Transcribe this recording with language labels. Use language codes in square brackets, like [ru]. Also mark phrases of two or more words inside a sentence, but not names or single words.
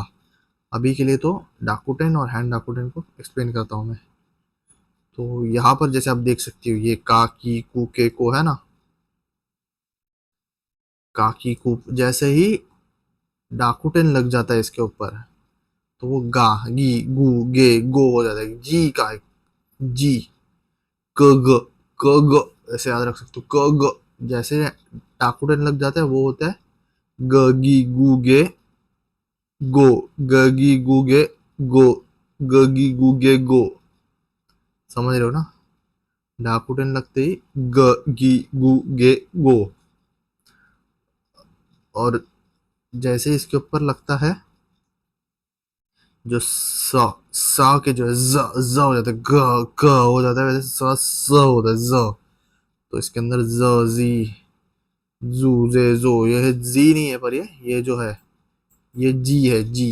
[hi] अभी के लिए तो डाकुटेन और हैंड डाकुटेन को एक्सप्लेन करता हूँ मैं। तो यहाँ पर जैसे आप देख सकते हो, ये का, की, कू, के, को है ना। का, की, कू, जैसे ही डाकुटेन लग जाता है इसके ऊपर, तो वो गा, गी, गू, गे, गो हो जाता है। जी का है, जी, क, ग, क, ग, ऐसे याद रख सकते हो। क, ग जैसे टाकुटन लग जाता है वो होता है ग, गी, गू, गे, गो, ग, गी, गू, गे, गो, ग, गी, गू, गे, गो। समझ रहे हो ना। डाकुटन लगते ही ग, गी, गू, गे, गो। और जैसे इसके ऊपर लगता है जो सा के जो है ज हो जाता है, ग, ग हो जाता है, वैसे स होता है, ज। तो इसके अंदर ज, जी, जू, जे, जो, ये जी नहीं है, पर ये जो है ये जी है, जी।